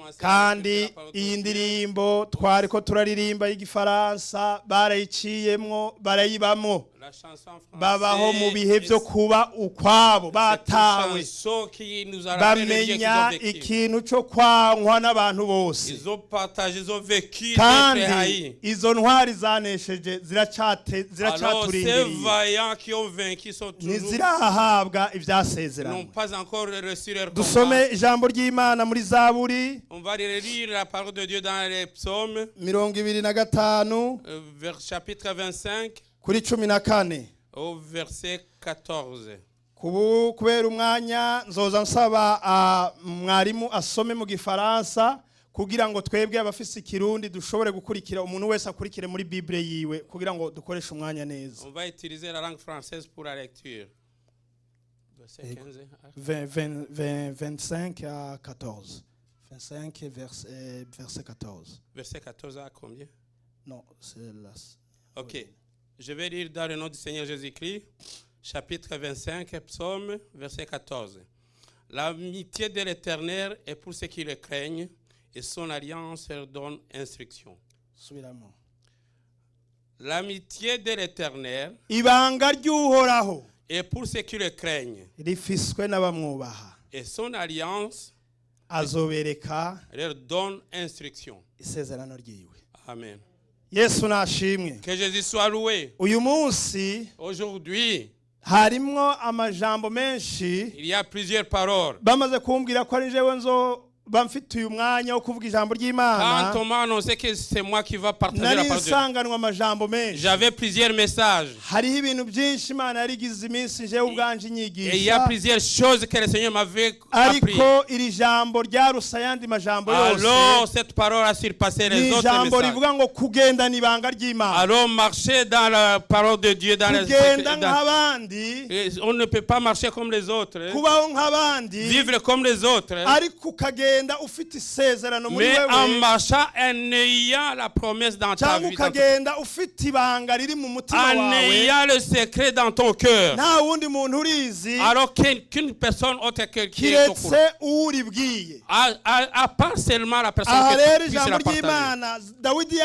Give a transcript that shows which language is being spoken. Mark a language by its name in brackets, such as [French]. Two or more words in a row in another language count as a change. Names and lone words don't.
[Rundi] kandi iyi ndirimbo twari ko turaririmba y'igifaransa barayiciyemwo barayibamwo babaho mu bihe byo kuba ukwabo batawe bamenya ikintu cyo kwankwa n'abantu bose kandi izo ntwari zanesheje ziracaturindiriye ntizirahabwa ibyasezeranywe dusome ijambo ry'Imana muri Zaburi [French] on va lire la parole de Dieu dans les psaumes 25 chapitre 25 [Rundi] kuri 14 [French] au verset 14 [Rundi] kubera umwanya nzoza nsaba mwarimu asome mu gifaransa kugira ngo twebwe abafise ikirundi dushobore gukurikira umuntu wese akurikire muri Bible yiwe kugira ngo dukoreshe umwanya neza. [French] On va utiliser la langue française pour la lecture. Verset 25 à 14. 25 verset 14. Verset 14 à combien? Non, c'est là. OK. Oui. Je vais lire dans le nom du Seigneur Jésus-Christ, chapitre 25, psaume, verset 14. L'amitié de l'Éternel est pour ceux qui le craignent, et son alliance leur donne instruction. L'amitié de l'Éternel est pour ceux qui le craignent, et son alliance leur donne instruction. Amen. [Rundi] Yesu nashimwe. [French] Que Jésus soit loué. [Rundi] Uyu munsi [French] aujourd'hui [Rundi] harimwo amajambo menshi. [French] Il y a plusieurs paroles. [Rundi] Bamaze kumbwira ko ari jewe nzo bamfituye umwanya wo kuvuga ijambo ry'Imana. [French] Quand on m'a annoncé que c'est moi qui va partager la parole de Dieu. J'avais plusieurs messages. [Rundi] Hariho ibintu byinshi Imana yarigize iminsi jewe ubwanje inyigisha. [French] Et il y a plusieurs choses que le Seigneur m'avait appris. [Rundi] Ariko iri jambo ryarusa yandi majambo yose. [French] Alors cette parole a surpassé les autres messages. [Rundi] Ijambo rivuga ngo kugenda nibanga ry'Imana. [French] Alors marcher dans la parole de Dieu dans les on ne peut pas marcher comme les autres. Vivre comme les autres. [Rundi] Ariko [French] mais en marchant en ayant la promesse dans ta vie, en ayant le secret dans ton cœur, alors qu'une personne autre que qui est au courant, à part seulement la personne qui puisse la partager.